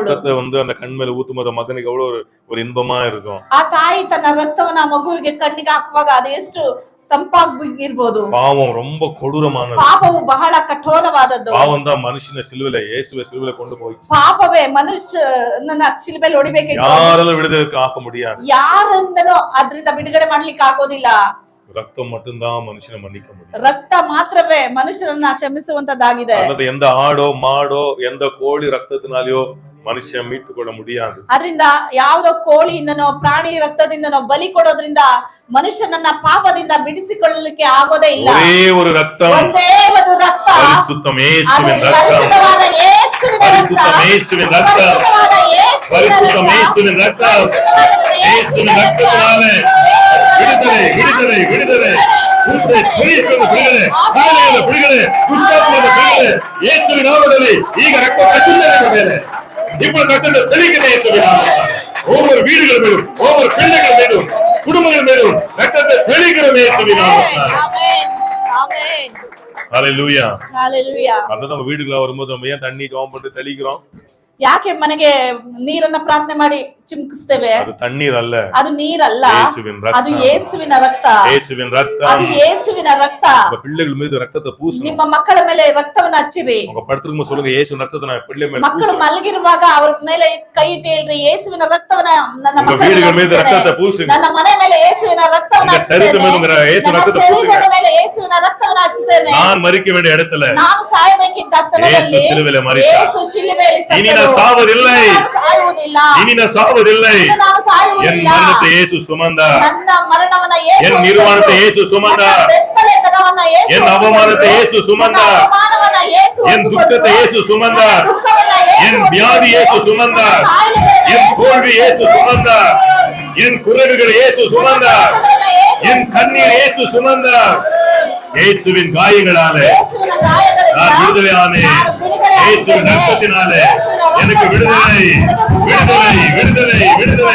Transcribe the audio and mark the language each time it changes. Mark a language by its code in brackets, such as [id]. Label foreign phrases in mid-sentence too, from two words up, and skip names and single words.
[ta] ரத்தத்தை வந்து அந்த கண் மேல ஊத்தும்போது மகனுக்கு எவ்வளவு ஒரு இன்பமா இருக்கும். [kn] ಆ ತಾಯಿ ತನ್ನ ರಕ್ತವನ್ನ ಆ ಮಗುವಿಗೆ ಕಣ್ಣಿಗೆ ಹಾಕುವಾಗ ಅದು ಎಷ್ಟು ತಂಪಾಗಿರ್ಬೋದು. [ta] பாவம் ரொம்ப கொடூரமானது. [kn] ಪಾಪವು ಬಹಳ ಕಠೋರವಾದದ್ದು. [ta] பாவம் தான் மனுஷனை சிலுவையில, இயேசுவை சிலுவையில கொண்டு போய் [kn] ಪಾಪವೇ ಮನುಷ್ಯನನ್ನ ಶಿಲುಬೆಯಲ್ಲಿ ಹೊಡಿಬೇಕಿತ್ತು. [ta] யாராலும் விடுதலை ஆக்க முடியாது. [kn] ಯಾರಿಂದನೂ ಅದರಿಂದ ಬಿಡುಗಡೆ ಮಾಡ್ಲಿಕ್ಕೆ ಆಗೋದಿಲ್ಲ. [ta] ரத்தம் மட்டும்தான் மனுஷனை மன்னிக்க முடியும். [kn] ರಕ್ತ ಮಾತ್ರವೇ ಮನುಷ್ಯರನ್ನ ಕ್ಷಮಿಸುವಂತದ್ದಾಗಿದೆ. [ta] அல்லது எந்த ஆடோ மாடோ எந்த கோழி ரத்தத்தினாலயோ மனுஷன் மீட்டு கொள்ள முடியாது. [kn] ಅದರಿಂದ ಯಾವುದೋ ಕೋಳಿಯಿಂದನೋ ಪ್ರಾಣಿ ರಕ್ತದಿಂದನೋ ಬಲಿ ಕೊಡೋದ್ರಿಂದ ಮನುಷ್ಯನನ್ನ ಪಾಪದಿಂದ ಬಿಡಿಸಿಕೊಳ್ಳಲಿಕ್ಕೆ ಆಗೋದೇ ಇಲ್ಲ. [ta] ஒரே ஒரு ரத்தம், [kn] ಒಂದೇ ಒಂದು ರಕ್ತ, [ta] பரிசுத்தம் இயேசுவின் ரத்தம், [kn] ಪರಿಶುದ್ಧವಾದ ಯೇಸುವಿನ ರಕ್ತ, [ta] பரிசுத்தம் இயேசுவின் ரத்தம், [kn] ಪರಿಶುದ್ಧವಾದ [ta] பரிசுத்தம் இயேசுவின் ரத்தம். இயேசுவின் ரத்தத்தினாலே விடுதலை விடுதலை விடுதலை [kn] ಬಿಡುಗಡೆ, ಕಾಯಿಲೆಯಿಂದ ಬಿಡುಗಡೆ, ದುಷ್ಟಾತ್ಮದ ಬಿಡುಗಡೆ, ಯೇಸುವಿನ ನಾಮದಲ್ಲಿ ಈಗ ರಕ್ತ ಕಟ್ಟುವುದರ ಮೇಲೆ [ta] இப்போ கட்டளை தெளிக்கிறே இயேசுவின் நாமத்தில். ஒவ்வொரு வீடுகள் மேலும், ஒவ்வொரு பிள்ளைகள் மேலும், குடும்பங்கள் மேலும் ரத்தத்தை தெளிக்கிறோம் இயேசுவின் நாமத்தில். ஆமென் ஆமென் ஹல்லேலூயா ஹல்லேலூயா. அத நம்ம வீடுக்குள்ள வரும்போது நம்ம ஏன் தண்ணி ஜெபம் பண்ணி தெளிக்கிறோம்? [kn] ಯಾಕೆ ಮನೆಗೆ ನೀರನ್ನ ಪ್ರಾರ್ಥನೆ ಮಾಡಿ ಚಿಮುಕಿಸ್ತೇವೆ? ಅದು ತಣ್ಣೀರ್ ಅಲ್ಲ, ಅದು ನೀರಲ್ಲ, ಯೇಸುವಿನ ರಕ್ತ. ಅದು ಯೇಸುವಿನ ರಕ್ತ. ಯೇಸುವಿನ ರಕ್ತ. ಅದು ಯೇಸುವಿನ ರಕ್ತ. [ta] உங்க பிள்ளைகள் மீது ரத்தத்தை பூசணும். [kn] ನಿಮ್ಮ ಮಕ್ಕಳ ಮೇಲೆ ರಕ್ತವನ್ನ ಹಚ್ಚಿರಿ. [ta] உங்க படுத்துக்கும் சொல்லுங்க, இயேசுவின் ரத்தத்தை நான் பிள்ளை மேல [kn] ಮಕ್ಕಳು ಮಲಗಿರುವಾಗ ಅವ್ರ ಮೇಲೆ ಕೈ ಇಟ್ಟು ಹೇಳ್ರಿ, ಯೇಸುವಿನ ರಕ್ತವನ್ನ ನನ್ನ [ta] உங்க [kn] ಮಕ್ಕಳ [ta] வீடுகள் மீது [kn] ಮೇಲೆ [ta] ரத்தத்தை பூசுங்க. [kn] ನನ್ನ ಮನೆ ಮೇಲೆ ಯೇಸುವಿನ ರಕ್ತವನ್ನ [ta] உங்க சரீரத்து மேல [kn] ಹಚ್ಚುತ್ತೇನೆ. [ta] இயேசு [kn] ನನ್ನ [ta] ரத்தத்தை பூசுங்க. [kn] ಶರೀರದ ಮೇಲೆ ಯೇಸುವಿನ ರಕ್ತವನ್ನ ಹಚ್ಚುತ್ತೇನೆ. [ta] நான் மரிக்க வேண்டிய இடத்துல [kn] ನಾನು ಸಾಯಬೇಕಿದ್ದ ಸ್ಥಳದಲ್ಲಿ ಯೇಸು ಶಿಲುಬೆಯಲ್ಲಿ ಮರಿತ. ಯೇಸು ಶಿಲುಬೆಯಲ್ಲಿ ಸತ್ತನು. [ta] இனி நான் சாவதில்லை, [kn] ನಾನು ಸಾಯುವುದಿಲ್ಲ, [ta] இனி நான் சாவதில்லை. [kn] ಇನ್ನು ನಾನು [ta] என் [kn] ಸಾಯುವುದಿಲ್ಲ. [ta] மரணத்தை இயேசு சுமந்தார், [kn] ನನ್ನ ಮರಣವನ್ನ ಯೇಸು [ta] என் நிர்வாணத்தை இயேசு சுமந்தார், [kn] ನನ್ನ ಬೆತ್ತಲೆತನವನ್ನ ಯೇಸು [ta] என் அவமானத்தை இயேசு [kn] ನನ್ನ [ta] சுமந்தார், [kn] ಅವಮಾನವನ್ನ ಯೇಸು [ta] என் துக்கத்தை இயேசு சுமந்தார், [kn] ನನ್ನ ದುಃಖವನ್ನ ಯೇಸು [ta] என் வியாதி இயேசு சுமந்தார், என் தோல்வி இயேசு சுமந்தார், என் குறைவுகளை இயேசு சுமந்தார், என் கண்ணீர் இயேசு சுமந்தார். இயேசுவின் காயங்களாலே நான் விடுதலையானே. இயேசுவின் ரத்தத்தினாலே எனக்கு விடுதலை, விடுதலை, விடுதலை, விடுதலை.